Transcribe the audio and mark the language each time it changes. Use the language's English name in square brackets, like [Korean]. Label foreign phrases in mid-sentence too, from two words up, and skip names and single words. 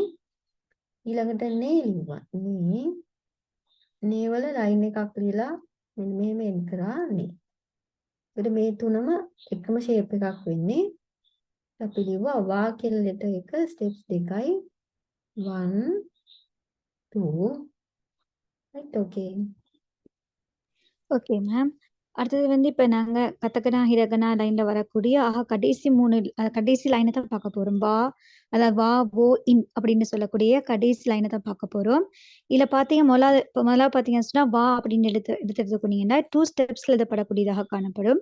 [Sinhala] ඊළඟට නේ ලිව්වා. නේ වල line එකක් ලියලා මෙන්න මෙහෙම end කරා නේ. ඒකට මේ තුනම එකම shape එකක් වෙන්නේ. අපි ලිව්වා වා කියන letter එක steps දෙකයි 1 2 [English] right okay. okay ma'am. [Tamil] அடுத்தது வந்து இப்ப நாங்க கதகனா, ஹிரகனா லைன்ல வரக்கூடிய கடைசி 3 கடைசி லைன தான் பார்க்க போறோம். வா, அதாவது வா, வோ, இன் அப்படின்னு சொல்லக்கூடிய கடைசி லைன தான் பார்க்க போறோம். இதுல பார்த்தீங்க முதலாவது பார்த்தீங்கன்னு சொன்னா, வா அப்படின்னு எடுத்துக்கிட்டீங்கன்னா 2 ஸ்டெப்ஸ்ல எழுதப்படக்கூடியதாக காணப்படும்.